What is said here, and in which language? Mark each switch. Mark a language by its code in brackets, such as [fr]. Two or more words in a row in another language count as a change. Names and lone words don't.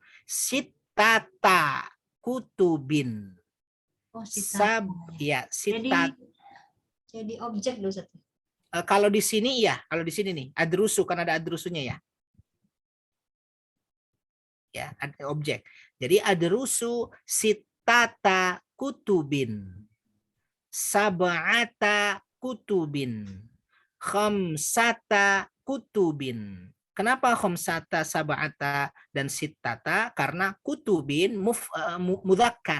[ar] سِتَّةَ كُتُبٍ. [id] Oh, sitat. Ya, sitat. Jadi objek dulu Ustaz. Kalau di sini ya, kalau di sini nih, adrusu kan ada adrusunya ya. Ya, ada objek. [ar] Jadi أَدْرُسُ سِتَّةَ كُتُبٍ، سَبْعَةَ كُتُبٍ، خَمْسَةَ كُتُبٍ. [id] Kenapa khamsata, sab'ata, dan sittata? Karena [ar] كُتُبٍ مُذَكَّر.